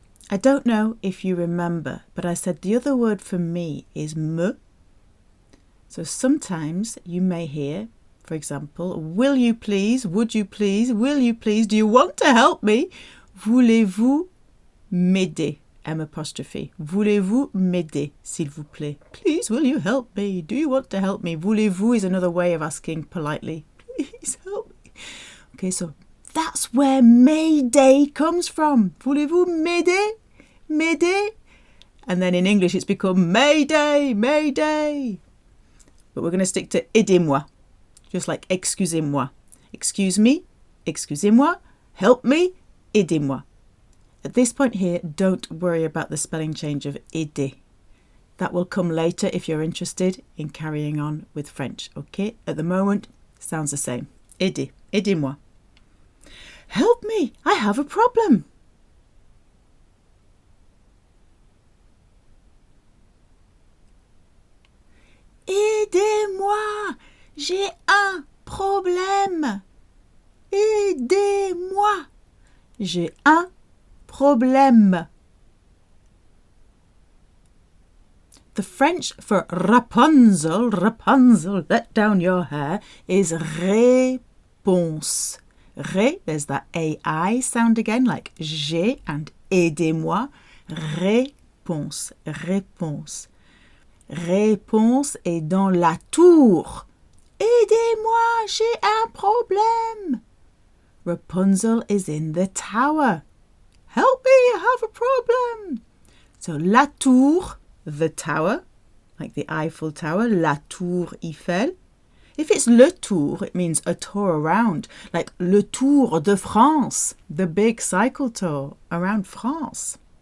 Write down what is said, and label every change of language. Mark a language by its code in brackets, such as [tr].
[en] I don't know if you remember, but I said the other word for me is me. So sometimes you may hear, for example, will you please, would you please, will you please, do you want to help me? [fr] Voulez-vous m'aider? M apostrophe. Voulez-vous m'aider, s'il vous plaît? [en] Please, will you help me? Do you want to help me? Voulez-vous is another way of asking politely. Please help me. Okay, so that's where Mayday comes from. [fr] Voulez-vous m'aider? M'aider? [en] And then in English it's become Mayday, Mayday. But we're going to stick to aidez-moi. Just like excusez-moi. Excuse me, excusez-moi, help me, aidez-moi. At this point here, don't worry about the spelling change of aider. That will come later if you're interested in carrying on with French, okay? At the moment, sounds the same. [fr] Aider, aidez-moi. [en] Help me, I have a problem. [fr] Aidez-moi, j'ai un problème. Aidez-moi, j'ai un problème. [en] The French for Rapunzel, Rapunzel, let down your hair, is réponse. Ré, there's that AI sound again, like j'ai and aidez-moi. Réponse, réponse. [fr] Réponse est dans la tour. Aidez-moi, j'ai un problème. [en] Rapunzel is in the tower. Help me, I have a problem. So la tour, the tower, like the Eiffel Tower, [fr] la tour Eiffel. [en] If it's le tour, it means a tour around, like [fr] le Tour de France, [en] the big cycle tour around France.